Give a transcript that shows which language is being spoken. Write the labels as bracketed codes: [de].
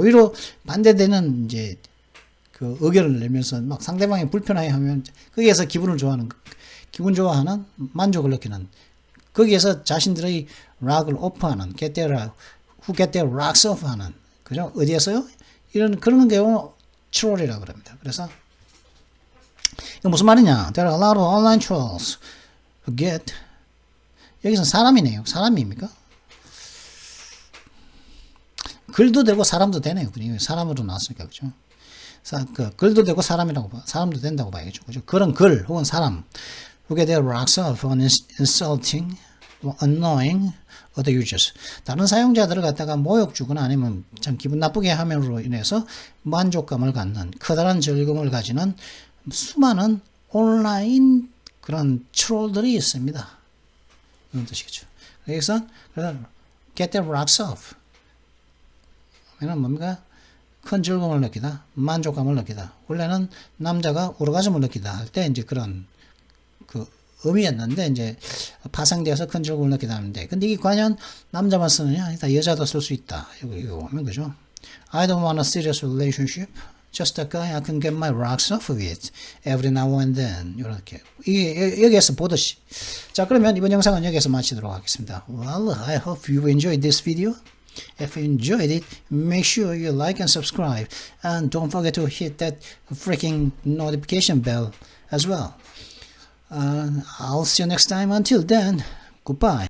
[ko] 오히려 반대되는 이제 그 의견을 내면서 막 상대방이 불편하게 하면 거기에서 기분 좋아하는 만족을 느끼는 거기에서 자신들의 락을 오프하는 [en] who get their rocks off [ko] 하는 그죠? 어디에서요? 그런 경우 트롤이라고 합니다. 그래서 이거 무슨 말이냐? [en] There are a lot of online trolls who get [ko] 여기서 사람이네요. 사람입니까? 글도 되고 사람도 되네요. 사람으로 나왔으니까 그죠? 글도 되고 사람도 된다고 봐야겠죠. 그죠? 그런 글 혹은 사람 [en] who get their rocks off on insulting, annoying other users. [ko] 다른 사용자들을 갖다가 모욕 주거나 아니면 참 기분 나쁘게 함으로 인해서 만족감을 갖는 커다란 즐거움을 가지는 수많은 온라인 그런 트롤들이 있습니다. 이런 뜻이겠죠. [en] 그래서 get their rocks off. [ko] 그러면 뭡니까? 큰 즐거움을 느끼다, 만족감을 느끼다. 원래는 남자가 오르가즘을 느끼다 할 때 이제 그런 의미였는데 이제 파생되어서 큰 즐거움을 느끼다 하는데 근데 이게 과연 남자만 쓰느냐? 아니다. 여자도 쓸 수 있다. 이거 보면 그죠? [en] I don't want a serious relationship. Just a guy I can get my rocks off with every now and then. [ko] 이렇게 여기에서 보듯이. 자, 그러면 이번 영상은 여기에서 마치도록 하겠습니다. [en] Well, I hope you enjoyed this video. If you enjoyed it, make sure you like and subscribe. And don't forget to hit that freaking notification bell as well. I'll see you next time. Until then, goodbye.